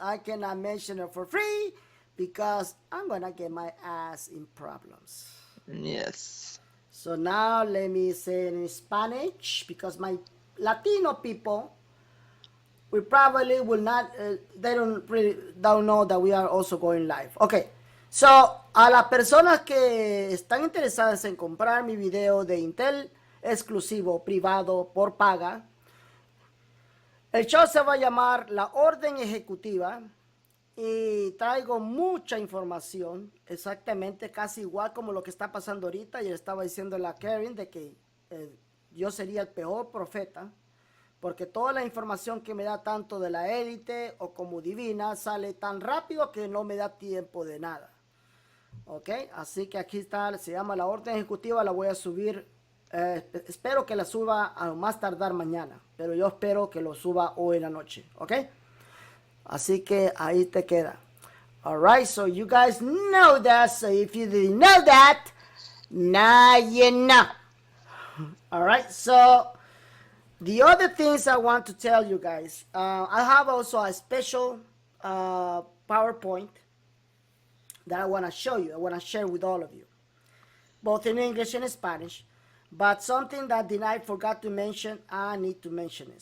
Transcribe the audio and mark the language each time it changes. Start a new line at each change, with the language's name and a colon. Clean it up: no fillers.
English: I cannot mention it for free because I'm going to get my ass in problems. Yes. So now let me say it in Spanish because my Latino people, we probably will not, they don't know that we are also going live.
Spanish: Okay, so a las personas que están interesadas en comprar mi video de Intel exclusivo, privado, por paga, el show se va a llamar La Orden Ejecutiva y traigo mucha información, exactamente casi igual como lo que está pasando ahorita. Y le estaba diciendo a la Karen de que yo sería el peor profeta, porque toda la información que me da tanto de la élite o como divina sale tan rápido que no me da tiempo de nada. Ok, así que aquí está, se llama La Orden Ejecutiva, la voy a subir, espero que la suba a más tardar mañana, pero yo espero que lo suba hoy en la noche, ok. Así que ahí te queda.
English: Alright, so you guys know that, so if you didn't know that, now you know. Alright, so the other things I want to tell you guys, I have also a special PowerPoint that I want to show you, I want to share with all of you, both in English and Spanish, but something that Beny forgot to mention, I need to mention it.